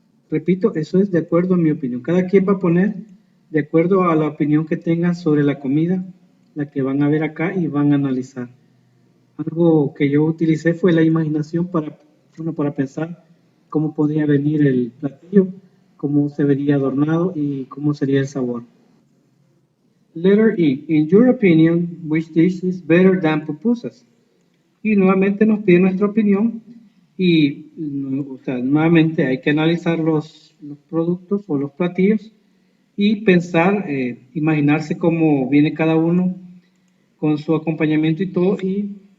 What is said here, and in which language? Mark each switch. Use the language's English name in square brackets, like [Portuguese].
[Spanish] Repito, eso es de acuerdo a mi opinión. Cada quien va a poner de acuerdo a la opinión que tengan sobre la comida, la que van a ver acá y van a analizar. Algo que yo utilicé fue la imaginación para pensar cómo podría venir el platillo, cómo se vería adornado y cómo sería el sabor. [English] Letter E. In your opinion, which dish is better than pupusas? [Spanish] Y nuevamente nos pide nuestra opinión y nuevamente hay que analizar los productos o los platillos y pensar, imaginarse cómo viene cada uno con su acompañamiento y todo y